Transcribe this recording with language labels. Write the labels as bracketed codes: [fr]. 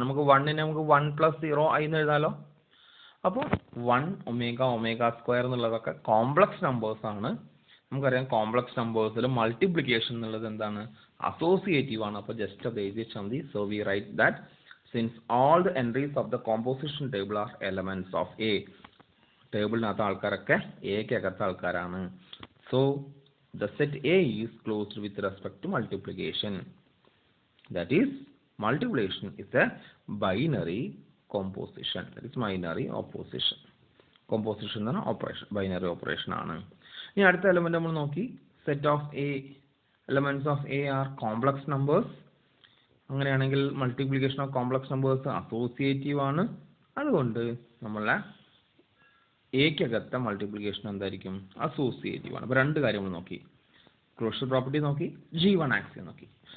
[ml] നമുക്ക് 1നെ നമുക്ക് 1+0 എന്ന് എഴുതാലോ. അപ്പോൾ 1 ഒമേഗ ഒമേഗ സ്ക്വയർ എന്നുള്ളതൊക്കെ കോംപ്ലക്സ് നമ്പേഴ്സ് ആണ്. നമുക്കറിയാം കോംപ്ലക്സ് നമ്പേഴ്സിൽ മൾട്ടിപ്ലിക്കേഷൻ എന്നുള്ളത് എന്താണ്, അസോസിയേറ്റീവ് ആണ്. അപ്പോൾ ജസ്റ്റ് അത് എഴുതി വെച്ചാൽ മതി. [en] so we write that since all the entries of the composition table are elements of A, [ml] ടേബിളിനകത്ത് ആൾക്കാരൊക്കെ എക്കകത്തെ ആൾക്കാരാണ്. [en] So the set A is closed with respect to multiplication. That is, multiplication is a binary composition. That is binary opposition. [ml] Composition എന്ന് പറഞ്ഞാൽ operation, binary operation ആണ്. ഇനി അടുത്ത element നമ്മൾ നോക്കി, [en] Set of A, elements of A are complex numbers. [ml] അങ്ങനെയാണെങ്കിൽ multiplication of complex numbers associative ആണ്. അതുകൊണ്ട് നമ്മളെ എക്കകത്തെ മൾട്ടിപ്ലിക്കേഷൻ എന്തായിരിക്കും, അസോസിയേറ്റീവ് ആണ്. അപ്പോൾ രണ്ട് കാര്യങ്ങൾ നോക്കി, ക്ലോഷർ പ്രോപ്പർട്ടി നോക്കി, G1 ആക്സിയം നോക്കി.